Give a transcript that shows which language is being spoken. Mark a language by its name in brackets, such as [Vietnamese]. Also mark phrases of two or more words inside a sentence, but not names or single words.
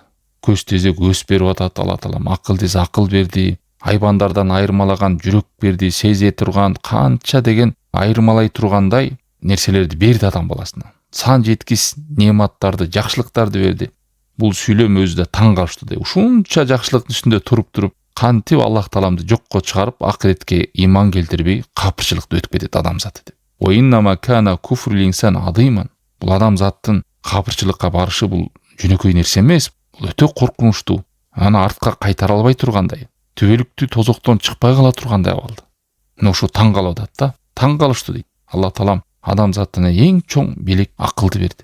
[Kyrgyz] Көз десе көз берип атат Алла таалам, акыл десе акыл берди, айбандардан айырмалаган жүрөк берди, сезе турган канча деген айырмалай тургандай нерселерди берди адам баласына. Сан жеткис неаматтарды, жакшылыктарды берди. Бул сүйлөм өзү да таң калыштуу да. Ушунча жакшылыктын үстүндө туруп кантип Аллах тааламды жокко чыгарып, акыретке иман келтирбей капырчылыкты өтүп кетет адам заты деп. [Arabic] وإنما كان كفر الإنسان عدما. [Kyrgyz] Бул адам заттын капырчылыкка барышы бул жөнөкөй нерсе эмес. Бул өтө коркунучтуу. Аны артка кайтара албай тургандай, түбөлүктүү тозоктон чыкпай кала тургандай абалды. Мына ошо таң калып атат да. Таң калыштуу дейт. Алла таалам адам затына эң чоң белек акылды берди.